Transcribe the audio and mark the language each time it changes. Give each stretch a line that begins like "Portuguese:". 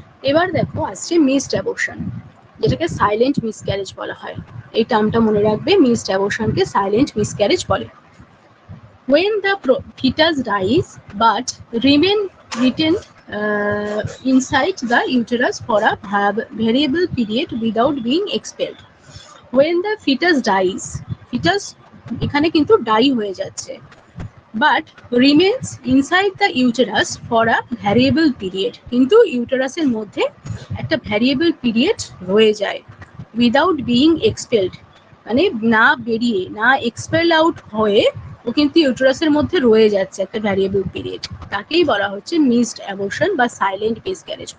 Bangla: এবার দেখো আসছে মিসড অ্যাবর্শন, যেটাকে সাইলেন্ট মিসক্যারেজ বলা হয়। এই টার্মটা মনে রাখবে, মিসড অ্যাবর্শনকে সাইলেন্ট মিসক্যারেজ বলে।
English: When the fetus dies but remain retained inside the uterus for a variable period without being expelled. When the fetus dies,
Bangla: fetus এখানে কিন্তু ডাই হয়ে যাচ্ছে,
English: but remains inside the uterus for a variable period,
Bangla: কিন্তু ইউটেরাসের মধ্যে একটা variable period রয়ে যায়
English: without being expelled,
Bangla: মানে না বেরিয়ে, না এক্সপেল আউট হয়ে ও কিন্তু ইউটেরাসের মধ্যে রয়ে যাচ্ছে একটা ভ্যারিয়েবল পিরিয়ড, তাকেই বলা হচ্ছে মিসড অ্যাবর্শন বা সাইলেন্ট মিসক্যারেজ।